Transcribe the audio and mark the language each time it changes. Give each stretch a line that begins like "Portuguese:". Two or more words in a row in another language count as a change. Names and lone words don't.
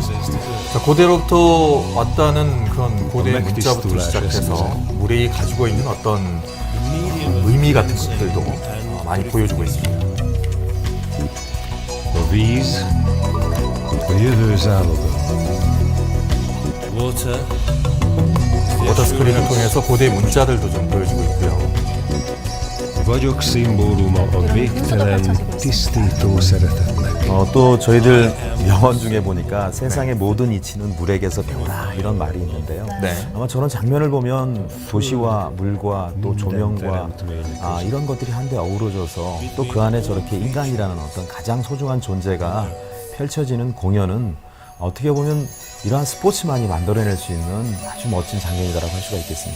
Korean: 자, 고대로부터 왔다는 그런 고대의 문자부터 시작해서 물이 가지고 있는 어떤 의미 같은 것들도 많이 보여주고 있습니다. 워터 스크린을 통해서 고대의 문자들도 좀 보여주고 있고요.
Hungarian: Vagyok szimbóluma a végtelen, tisztító szeretetnek.
Korean: 또 저희들 명언 중에 보니까 세상의 모든 이치는 물에게서 배우라 이런 말이 있는데요. 네. 아마 저런 장면을 보면 도시와 물과 또 조명과 이런 것들이 한데 어우러져서 또 그 안에 저렇게 인간이라는 어떤 가장 소중한 존재가 펼쳐지는 공연은 어떻게 보면 이러한 스포츠만이 만들어낼 수 있는 아주 멋진 장면이다라고 할 수가 있겠습니다.